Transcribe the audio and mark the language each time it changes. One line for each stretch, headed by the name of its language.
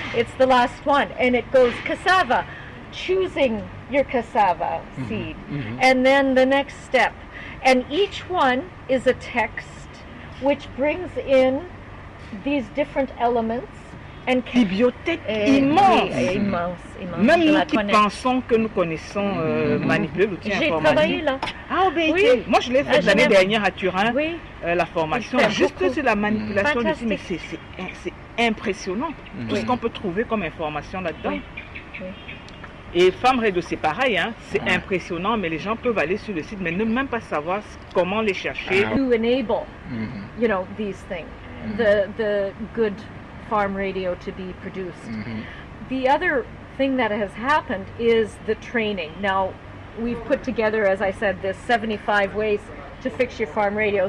English: It's the last one. And it goes cassava, choosing your cassava seed. And then the next step. And each one is a text which brings in these different elements.
French: Bibliothèque immense. Même nous qui pensons que nous connaissons manipuler l'outil informatique. J'ai travaillé là. Moi je l'ai fait l'année dernière à Turin, la formation, juste sur la manipulation d'outils, mais c'est impressionnant tout ce qu'on peut trouver comme information là-dedans. Et Femme Radio, c'est pareil, c'est impressionnant, mais les gens peuvent aller sur le site, mais ne même pas savoir comment les chercher.
English: To enable, these things, the good farm radio to be produced. The other thing that has happened is the training. Now, we've put together, as I said, this 75 ways to fix your farm radio.